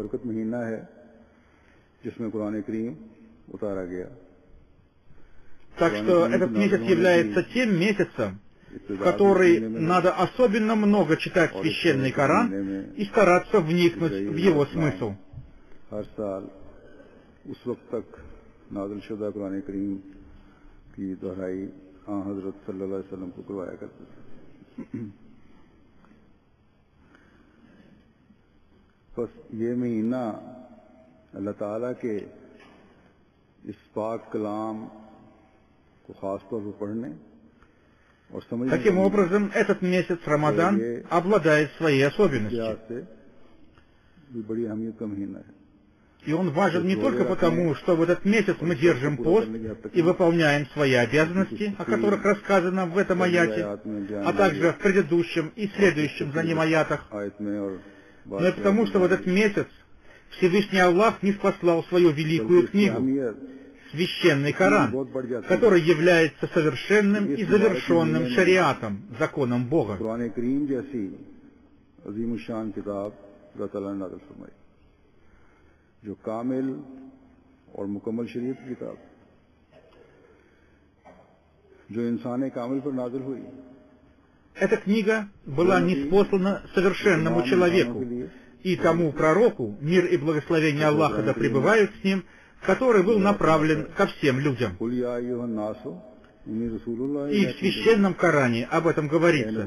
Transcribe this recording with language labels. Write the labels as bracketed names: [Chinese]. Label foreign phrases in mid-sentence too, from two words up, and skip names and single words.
[Russian] Так что этот месяц является тем месяцем, в который надо особенно много читать священный Коран и стараться вникнуть в его смысл. [Urdu] نازل شدہ قرآن کریم کی دہرائی حضرت [Arabic] صلی اللہ علیہ وسلم [Urdu] کو کروایا کرتے تھے. بس یہ مہینہ اللہ تعالیٰ کے اس پاک کلام کو خاص طور پر پڑھنے اور سمجھنے [Russian] Таким образом, этот месяц Рамадан обладает своей особенностью. [Urdu] بھی بڑی اہمیت کا مہینہ ہے. [Russian] И он важен не только потому, что в этот месяц мы держим пост и выполняем свои обязанности, о которых рассказано в этом аяте, а также в предыдущем и следующем за ним аятах, но и потому, что в этот месяц Всевышний Аллах ниспослал свою великую книгу, священный Коран, который является совершенным и завершенным шариатом, законом Бога. [Urdu] جو کامل اور مکمل شریعت کی کتاب جو انسان کامل پر نازل ہوئی. [Russian] Эта книга была ниспослана совершенному человеку и тому пророку, мир и благословение Аллаха да пребывают с ним, который был направлен ко всем людям. И в священном Коране об этом говорится.